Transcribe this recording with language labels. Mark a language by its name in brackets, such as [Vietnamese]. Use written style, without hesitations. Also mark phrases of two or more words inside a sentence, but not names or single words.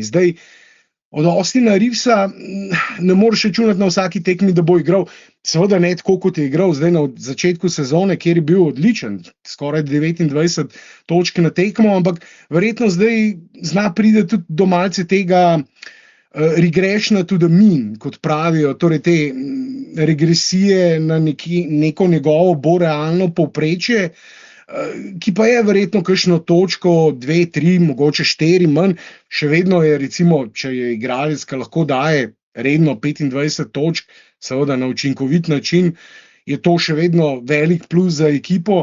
[Slovenian] Zdaj, od Austina Reevesa ne moreš računati na vsaki tekmi, da bo igral. Seveda ne tako, kot je igral zdaj na začetku sezone, kjer je bil odličen, skoraj 29 točk na tekmo, ampak verjetno zdaj zna pride tudi do malce tega [English] regression to the mean, [Slovenian] kot pravijo, torej te regresije na neko njegovo bolj realno povprečje, ki pa je verjetno kakšno točko, 2, 3, mogoče 4 manj. Še vedno je, recimo, če je igralec, ki lahko daje redno 25 točk, seveda na učinkovit način, je to še vedno velik plus za ekipo.